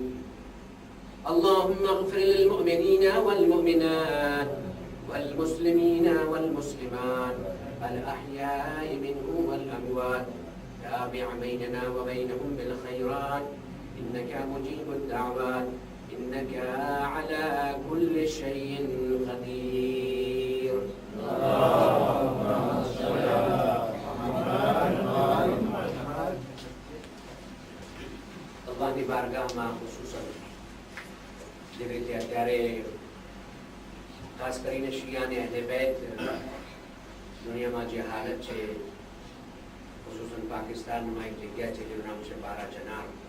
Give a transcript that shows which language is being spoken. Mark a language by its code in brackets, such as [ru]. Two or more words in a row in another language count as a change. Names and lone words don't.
[ar] اللهم اغفر للمؤمنين والمؤمنات والمسلمين والمسلمات الأحياء منهم والأموات، تابع بيننا وبينهم بالخيرات إنك مجيب الدعوات إنك على كل شيء قدير. [gu] અલ્લાહની બારગાહમાં ખુસૂસન જેવી રીતે અત્યારે ખાસ કરીને શિયા અને અહલે બેત દુનિયામાં જે હાલત છે, ખુસૂસન પાકિસ્તાનમાં એક જગ્યા છે જેનું નામ છે બારા ચનાર.